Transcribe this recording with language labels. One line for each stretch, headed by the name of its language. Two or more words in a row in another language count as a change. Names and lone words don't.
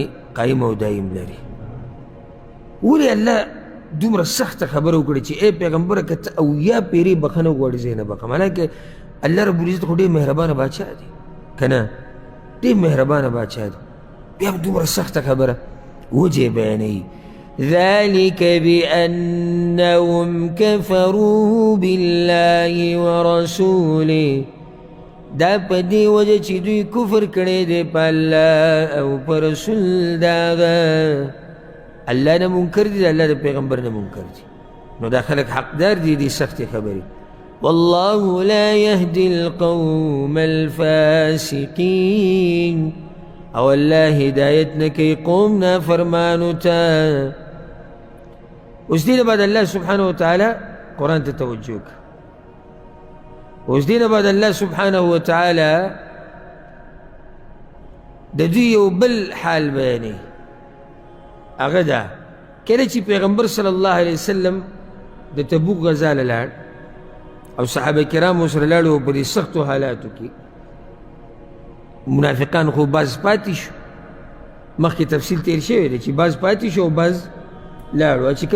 Pashto: قایم او دایم لري ولې الله دومره سخته خبره وکړې چې ای پیغمبره که ته اویا پیرې بخښنه وغواړې زه یې نه بخښم حالانکه
Arabic: الله رب العزت
Pashto: خو ډېر مهربانه باچا دی که نه ډېر مهربانه باچا دی بیا هم دومره سخته خبره وجې بیانوي
Arabic: ذلك بأنهم كفروا بالله ورسوله
Pashto: دا په دې وجه چې دوی کفر کړی دی په الله او په رسول د هغه الله نه منکر دي الله د پیغمبر نه منکر دي نو دا خلک حقدار دي دې سختې خبرې
Arabic: والله لا يهدي القوم
Pashto: الفاسقين او الله هدایت نه کوي قوم نافرمانو ته اوس دې نه بعد
Arabic: الله سبحانه وتعالى
Pashto: قرآن ته توجه وکړه اوس دې نه بعد
Arabic: الله سبحانه وتعالى
Pashto: د دوی یو بل حال بیانوي هغه ده کله چې پیغمبر
Arabic: صلی الله علیه وسلم
Pashto: د تبوک غزا له لاړ او صحابه کرام ورسره لاړو په دې سختو حالاتو کې منافقان خو باز پاتې شو مخکې تفصیل تیر شوی دی چې باز پاتې شو او باز لاړو چې کوم